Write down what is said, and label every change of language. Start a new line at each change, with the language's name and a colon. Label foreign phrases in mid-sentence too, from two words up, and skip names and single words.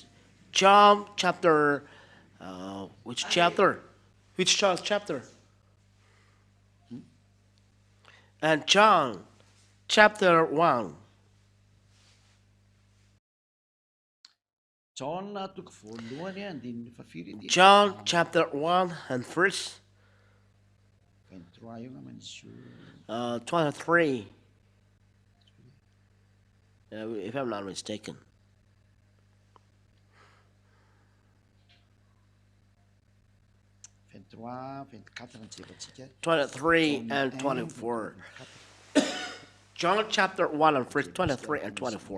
English: John chapter, which chapter? Which chapter? And John chapter 1.
Malagasy: John toko voalohany andininy fafiry ity.
English: John chapter 1 and verse
Malagasy: 23 io ngamba izy io.
English: 23, if I'm not mistaken. 23 and 24. John chapter 1 and verse 23 and 24.